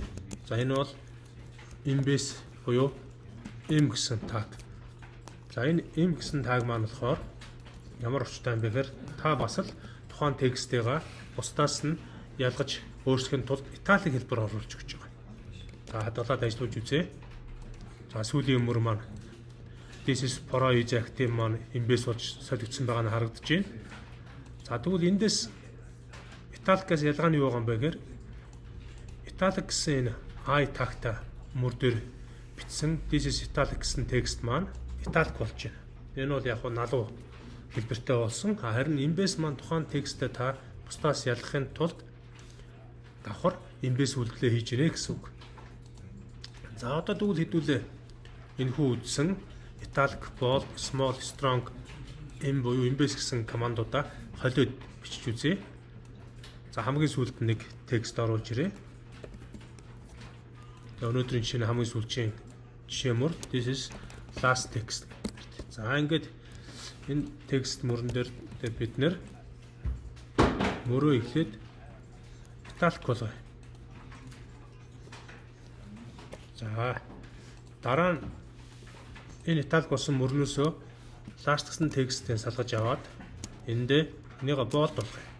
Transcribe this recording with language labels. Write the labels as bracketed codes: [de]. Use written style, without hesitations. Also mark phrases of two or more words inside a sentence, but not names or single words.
[mn] За энэ бол embase буюу m гэсэн tag. За энэ m гэсэн tag маань болохоор ямар учиртай юм бэ гэхээр та бас л тухайн тексттэйгээ бусдаас нь ялгаж өөрчлөхийн тулд италик хэлбэр оруулж өгч байгаа. За хадгалаад ажиллаж үзье. За сүүлийн өмөр маань [en] this is for is active [mn] маань embase болж солигдсон байгаа нь харагдаж байна. За тэгвэл эндээс италикаас ялгаа нь юу байгаа юм бэ гэхээр италик гэсэн энэ I tag-та мөр дээр бичсэн [en] this is italic [mn] гэсэн текст маань италик болж байна. Энэ бол яг налуу хэлбэртэй болсон. Харин embase маань тухайн тексттэй та бусдаас ялгахын тулд давхар embase үйлдэлээ хийж ирээ гэсэн үг. За одоо тэгвэл хэдүүлээ энэхүү үздсэн [en] italic, bold, small, strong [mn] m буюу embase гэсэн командуудаа холиод бичиж үзье. За хамгийн сүүлд нэг текст оруулж ирээ. Өнөөдрийн жишээ нь хамгийн сүүлчийн жишээ мөр [en] this is last text. [mn] За ингээд энэ текст мөрөн дээр бид нэр мөрөө ихлээд italic болгоё. За дараа нь энэ italic болсон мөрнөөсөө last гэсэн тексттэй салгаж аваад эндээ энийг bold болгоё.